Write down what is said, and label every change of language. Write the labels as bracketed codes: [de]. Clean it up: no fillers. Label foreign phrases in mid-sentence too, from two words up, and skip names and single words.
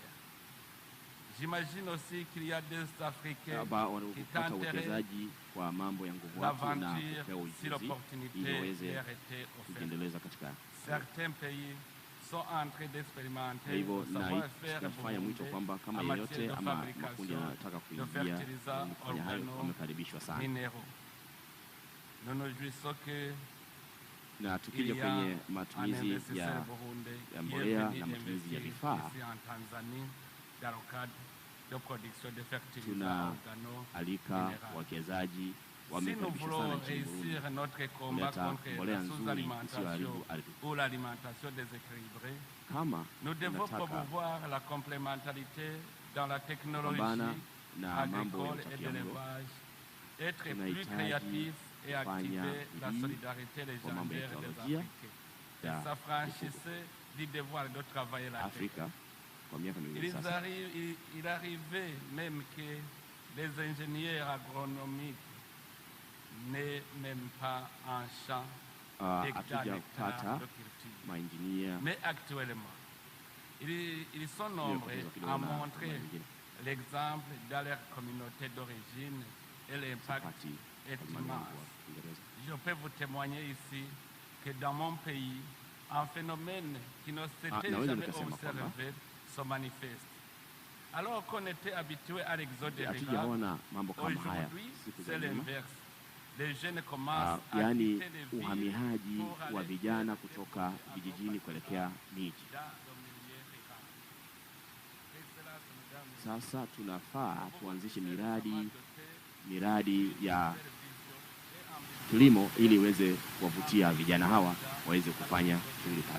[fr] J'imagine aussi qu'il y a des Africains qui tenteraient l'aventure si l'opportunité leur était offerte. Certains pays sont en train d'expérimenter le savoir-faire en matière de fabrication de fertilisants organo-minéraux. Nous nous réjouissons que [sw] na tukija kwenye matumizi ya mbolea na matumizi ya vifaa, tunaalika wawekezaji wamekaribishwa sana nchini Burundi kuleta mbolea nzuri isiyoharibu ardhi. Kama tunataka kupambana na mambo ya utapiamlo, tunahitaji kufanya bidii kwa mambo ya teknolojia ya Afrika kwa miaka miwili sasa. [fr] Il arrivait même que les ingénieurs agronomiques n'est même pas en champ [sw] hatujapata mainjinia. [fr] Mais actuellement, ils sont nombreux à montrer l'exemple dans leur communauté d'origine et l'impact est immense. Je peux vous témoigner ici que dans mon pays, un phénomène qui ne s'était jamais observé se manifeste. Alors qu'on était habitué à l'exode rural, aujourd'hui c'est l'inverse. [sw] Yani uhamihaji wa vijana kutoka vijijini kuelekea miji. Sasa tunafaa tuanzishe miradi ya kilimo ili iweze kuwavutia vijana hawa waweze kufanya shughuli kazi.